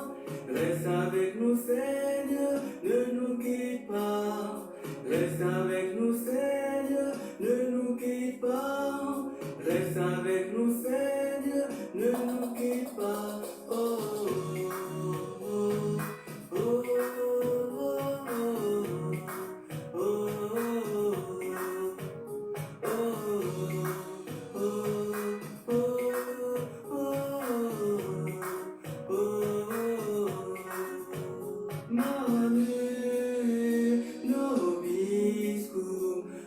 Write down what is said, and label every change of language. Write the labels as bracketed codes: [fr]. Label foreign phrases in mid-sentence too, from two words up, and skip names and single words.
[fr] Reste avec nous, Seigneur, ne nous quitte pas. Reste avec nous, Seigneur, ne nous quitte pas. Reste avec nous, Seigneur, ne nous quitte pas. Oh, oh, oh, oh, oh, oh, oh, [la] Mane, nobiscum,